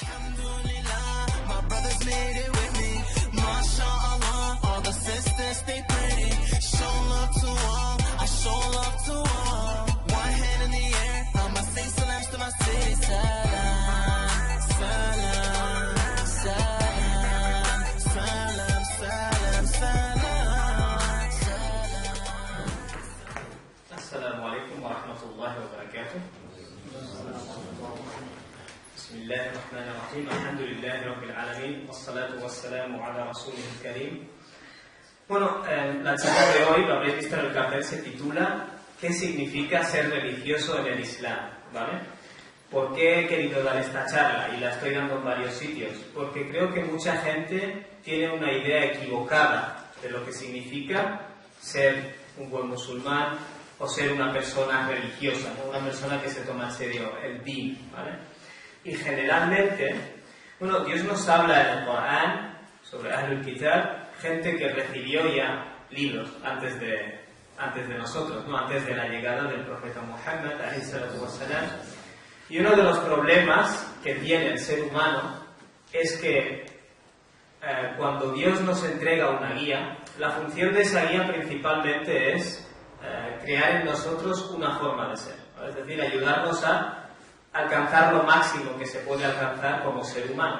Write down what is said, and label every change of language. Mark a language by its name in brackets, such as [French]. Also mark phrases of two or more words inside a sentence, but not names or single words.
[English] My brothers made it with me. MashaAllah, all the sisters stay pretty. Show love to all, I show love to all. One hand in the air, I'ma say salams to my city. [Arabic] سلام، سلام، سلام، سلام، سلام، سلام، سلام. السلام عليكم ورحمة الله وبركاته. بسم الله الرحمن الرحيم. الحمد لله رب العالمين. والصلاة والسلام على رسوله الكريم. [Spanish] Bueno, la charla de hoy, lo habréis visto en el cartel, se titula ¿qué significa ser religioso en el Islam? ¿Vale? ¿Por qué he querido dar esta charla? Y la estoy dando en varios sitios. Porque creo que mucha gente tiene una idea equivocada de lo que significa ser un buen musulmán o ser una persona religiosa, ¿no? Una persona que se toma en serio el din, ¿vale? Y generalmente, bueno, Dios nos habla en el Corán sobre [Arabic] أهل الكتاب, [Spanish] gente que recibió ya libros antes de nosotros, ¿no? Antes de la llegada del profeta Muhammad, [Arabic] عليه الصلاة والسلام. [Spanish] Y uno de los problemas que tiene el ser humano es que cuando Dios nos entrega una guía, la función de esa guía principalmente es crear en nosotros una forma de ser, ¿vale? Es decir, ayudarnos a alcanzar lo máximo que se puede alcanzar como ser humano.